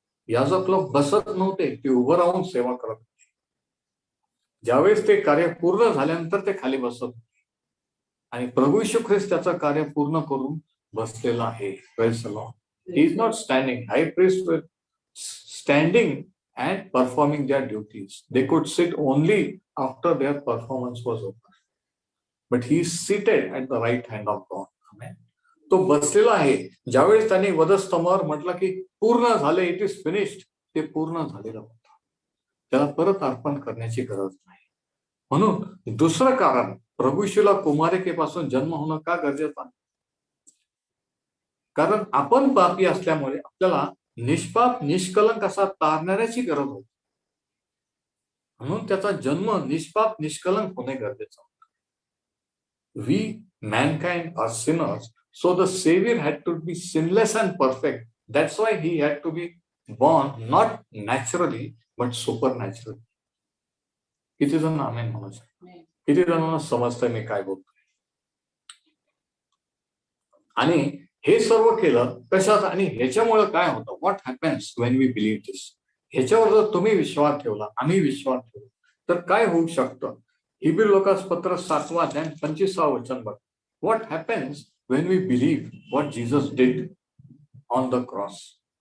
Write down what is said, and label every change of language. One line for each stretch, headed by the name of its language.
Marathi: याजक लोक बसत नव्हते, ते उभं राहून सेवा करत होते. ज्यावेळेस ते कार्य पूर्ण झाल्यानंतर ते खाली बसत होते. आणि प्रभू येशू ख्रिस्त त्याचं कार्य पूर्ण करून बसलेला आहे.
English: Praise the lord. He is not standing. High priest वर standing and performing their duties. They could sit only after their performance was over. But he is seated at the right hand of God. Amen.
Marathi: तो बसलेला आहे. ज्यावेळेस त्यांनी वधस्तंभावर म्हटलं की पूर्ण झाले,
English: it is finished,
Marathi: ते पूर्ण झालेलं होतं. त्याला परत अर्पण करण्याची गरज नाही. म्हणून दुसरं कारण प्रभू येशूला कुमारिकेपासून जन्म होणं का गरजेचं आहे? कारण आपण पापी असल्यामुळे आपल्याला निष्पाप निष्कलंक असा तारणाऱ्याची गरज होती. म्हणून त्याचा जन्म निष्पाप निष्कलंक होणे गरजेचं होतं.
English: We mankind are sinners, so the Savior had to be sinless and perfect. That's why he had to be born not naturally but supernaturally.
Marathi: किती जण आमेन म्हणू शकतो? किती जणांना समजतंय मी काय बोलतोय? आणि हे सर्व केलं कशात? आणि ह्याच्यामुळे काय होतं?
English: What happens when we believe this?
Marathi: ह्याच्यावर जर तुम्ही विश्वास ठेवला, आम्ही विश्वास ठेवला, तर काय होऊ शकतं? हिब्रू लोकास पत्र 7 अध्याय 25 वचन बघ.
English: What happens when we believe what Jesus did on the cross?